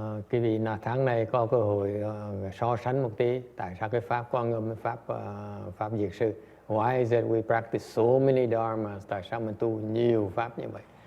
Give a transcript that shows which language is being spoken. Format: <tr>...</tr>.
<vi>Cái vì tháng này có cơ hội so sánh một tí tại sao cái pháp Quan Âm, pháp Diệt Sư.</vi> <en>Why is it we practice so many dharmas?</en> <vi>Tại sao mình tu nhiều pháp như vậy?</vi>